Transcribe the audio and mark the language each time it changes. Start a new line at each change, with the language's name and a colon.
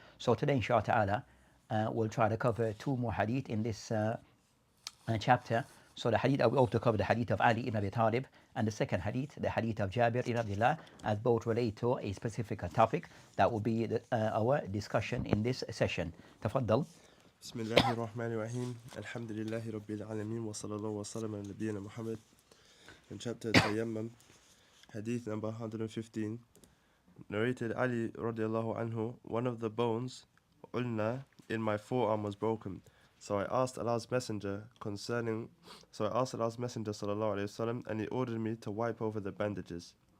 English: So today inshallah ta'ala we'll try to cover two more hadith in this chapter. So the hadith, we also cover the hadith of Ali ibn Abi Talib, and the second hadith, the hadith of Jabir ibn Abdullah, as both relate to a specific topic that will be our discussion in this session.
Arabic: Tafaddal. بسم الله الرحمن الرحيم الحمد لله رب العالمين وصلى الله وسلم على نبينا محمد.
English: In chapter Tayammum, hadith number 115, narrated Ali radiallahu anhu, one of the bones, ulna, in my forearm was broken. So I asked Allah's Messenger sallallahu alaihi wasallam, and he ordered me to wipe over the bandages.